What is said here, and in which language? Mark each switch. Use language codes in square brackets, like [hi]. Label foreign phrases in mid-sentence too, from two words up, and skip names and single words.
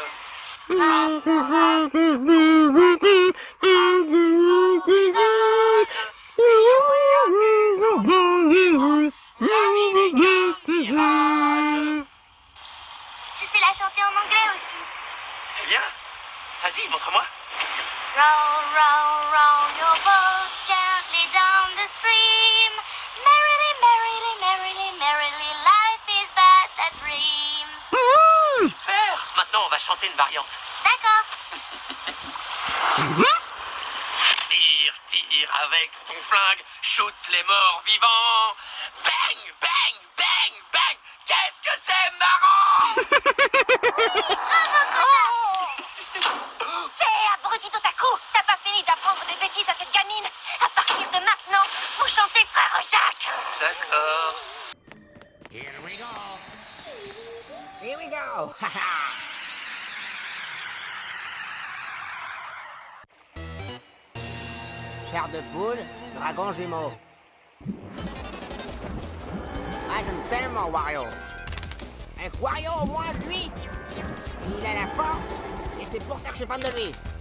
[fr] Rame, rame sur ton bateau, rame jusqu'au rivage. Rions et amusons-nous, la vie n'est qu'un mirage. Je sais la chanter en anglais aussi. C'est bien. Vas-y, montre-moi. [en] Row, row, row your boat gently down the stream. Merrily, merrily, merrily, merrily, life is but a dream. [fr] Super. Maintenant, on va chanter une variante. D'accord. Tire, tire avec ton flingue, shoot les morts vivants. Bang, bang, bang, bang. Qu'est-ce que c'est marrant. Hé, abruti Totaku, t'as pas fini d'apprendre des bêtises à cette gamine. À partir de maintenant, vous chantez Frère Jacques. D'accord. [en] Here we go. Here we go. [fr] Chair de poule, dragon jumeau. Ah, j'aime tellement Wario. Un Wario, au moins, lui, il a la force, et c'est pour ça que je suis fan de lui.